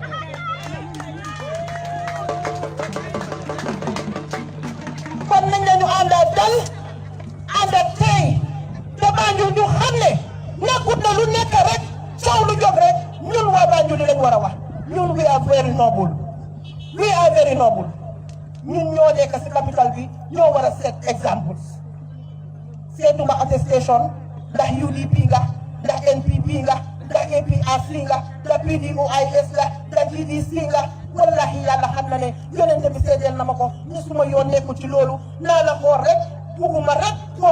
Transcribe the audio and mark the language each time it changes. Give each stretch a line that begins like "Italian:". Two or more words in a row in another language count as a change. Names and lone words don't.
Wolof: kon nañ la ñu ànd ak dal ànd ak tey te Banjul ñu xam ne nekkut na lu nekk rek coow lu jóg rek ñun waa Banjul di lañ war a wax ñun
English: we are very
Wolof: noble ñun ñoo nekk si capital bi ñoo war a
English: set examples
Wolof: seetuma attestation ndax UDP nga ndax NPP nga ndax APRC nga ndax PDOIS nga ndax GDC nga wallahi yàlla xam na ne yonente bi seedeel na ma ko ñu suma yoon nekku ci loolu naa la xool rek bugguma rek koo